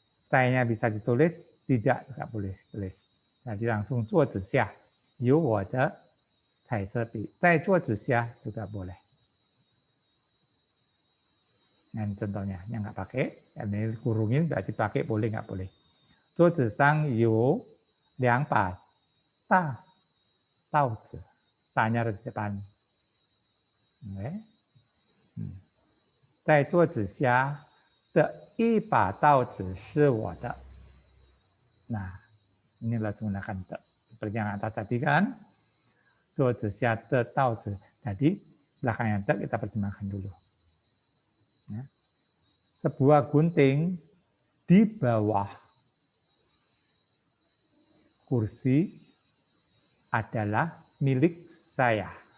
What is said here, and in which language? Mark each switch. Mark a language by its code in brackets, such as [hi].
[id] Cai-nya bisa ditulis, tidak boleh tulis. Jadi langsung [zh] 桌子下有我的彩色笔, 在桌子下 [id] juga boleh. Dan contohnya, yang nggak pakai, ini kurungin berarti pakai boleh nggak boleh. [zh] 桌子上有两把大刀子, [id] tanya harus di depan. Okay. [zh] 在桌子下的一把刀子是我的. [id] Nah, ini langsung menggunakan te. Seperti yang atas tadi kan, [zh] 桌子下的刀子. [id] Jadi belakangnya te kita terjemahkan dulu. Ya. Sebuah gunting di bawah kursi adalah milik saya.